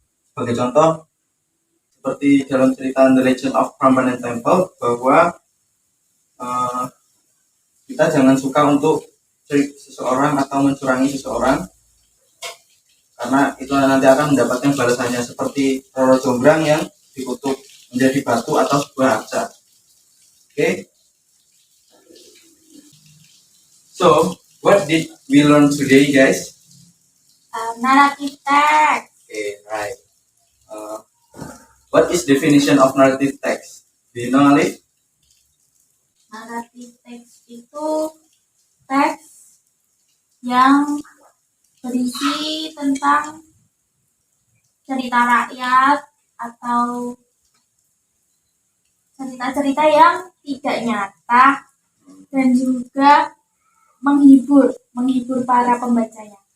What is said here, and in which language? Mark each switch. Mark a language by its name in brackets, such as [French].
[Indonesian] Sebagai contoh, seperti dalam cerita The Legend of Prambanan Temple, bahwa kita jangan suka untuk seseorang atau mencurangi seseorang, karena itu nanti akan mendapatkan balasannya, seperti Roro Jonggrang yang dikutuk menjadi batu atau sebuah arca. [English] Okay. So, what did we learn today, guys? Narrative text. Okay, right. What is definition of narrative text? Do you know, Alif? [Indonesian] Narrative text itu teks yang berisi tentang cerita rakyat atau cerita-cerita yang tidak nyata dan juga menghibur para pembacanya.